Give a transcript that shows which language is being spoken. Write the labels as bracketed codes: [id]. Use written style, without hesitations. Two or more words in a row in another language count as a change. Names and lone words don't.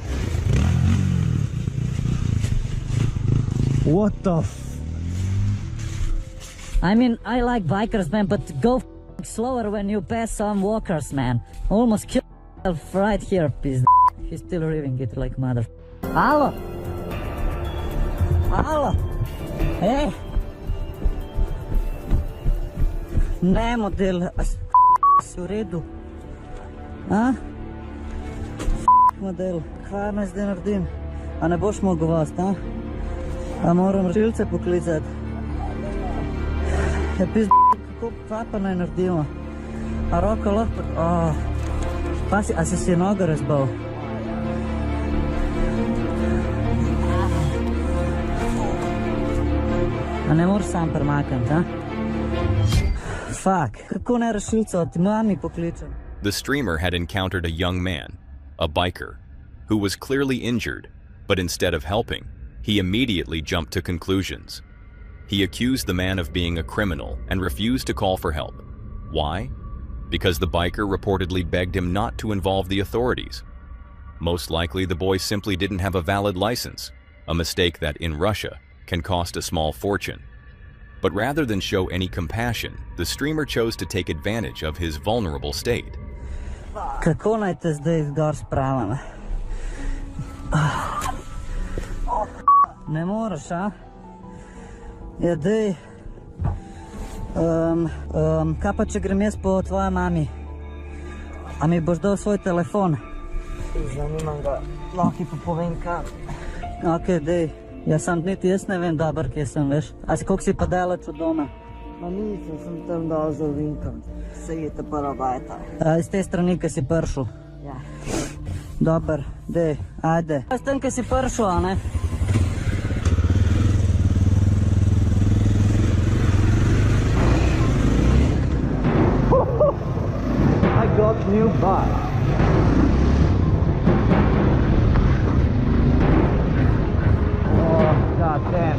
[en] What the I mean, I like bikers, man, but go slower when you pass some walkers, man. Almost killed myself right here, piece. He's still reading it like mother. Hello? Hello? [sl] Hey? Ne, model, si u redu? A? Model, kaj me zdaj naredim? A ne boš mogel vas, a? A moram rešilce poklicati? Ja, pizd, kako pa naj naredimo? A roko lahko? A si nogo razbal? A ne moraš sam premakniti, a? Fuck, kako naj rešilco, ti mami pokličem. [en] The streamer had encountered a young man, a biker, who was clearly injured, but instead of helping, he immediately jumped to conclusions. He accused the man of being a criminal and refused to call for help. Why? Because the biker reportedly begged him not to involve the authorities. Most likely, the boy simply didn't have a valid license, a mistake that, in Russia, can cost a small fortune. But rather than show any compassion, the streamer chose to take advantage of his vulnerable state. [sl] Kako naj te zdaj gor spravim? Ne moreš, a? Ja, dej. Kaj pa, če grem jaz po tvoja mami? A mi boš dal svoj telefon? Zanimam ga, lahko ti pa povem kaj. Ok, dej. Ja, sam niti jaz ne vem dober, kje sem, veš. A si koliko si pa daleč od doma? Ma nisem, sem tam dal za ovinkom. Se je te prva bajta. Iz te strani, ki si pršel? Ja. Dober, dej, ajde. S tem, ki si pršel, a ne? [en] I got new bike. God damn.